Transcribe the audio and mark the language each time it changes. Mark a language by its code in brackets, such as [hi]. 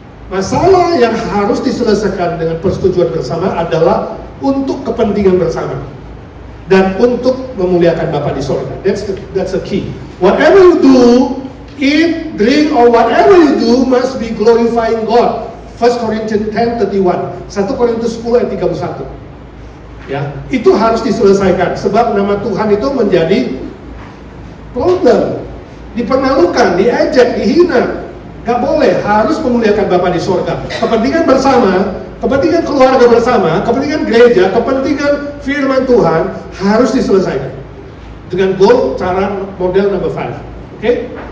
[id] Masalah yang harus diselesaikan dengan persetujuan bersama adalah untuk kepentingan bersama dan untuk memuliakan Bapa di sorga. [en] That's the key. Whatever you do, eat, drink, or whatever you do must be glorifying God. 1 Corinthians 10:31, [id] 1 Korintus 10 ayat 31. Ya, itu harus diselesaikan sebab nama Tuhan itu menjadi problem, dipermalukan, diejek, dihina. Gak boleh, harus memuliakan Bapa di sorga. Kepentingan bersama, kepentingan keluarga bersama, kepentingan gereja, kepentingan firman Tuhan harus diselesaikan dengan goal, cara, model number 5. Oke?